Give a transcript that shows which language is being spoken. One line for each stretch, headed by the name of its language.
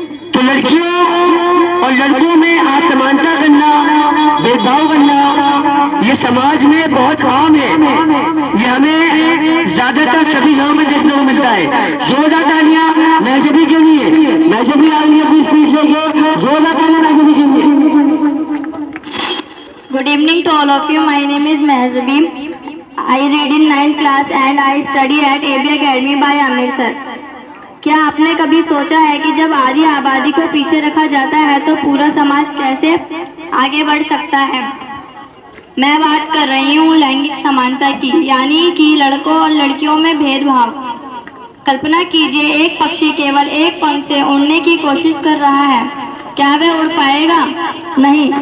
Hindi: तो लड़कियों और लड़कों में असमानता करना, भेदभाव करना ये समाज में बहुत आम है। ये हमें ज्यादातर सभी गाँव में देखने को मिलता है। जोरदार तालियां महजबी के लिए। महजबी आ रही है अपनी स्पीच लेके, जोरदार तालियां महजबी के लिए।
English: Good evening to all of you. My name is Mehzabi. I read in 9th class and I study at AB Academy by Aamir sir.
Hindi: क्या आपने कभी सोचा है कि जब आधी आबादी को पीछे रखा जाता है तो पूरा समाज कैसे आगे बढ़ सकता है? मैं बात कर रही हूँ लैंगिक समानता की, यानी कि लड़कों और लड़कियों में भेदभाव। कल्पना कीजिए, एक पक्षी केवल एक पंख से उड़ने की कोशिश कर रहा है, क्या वह उड़ पाएगा? नहीं।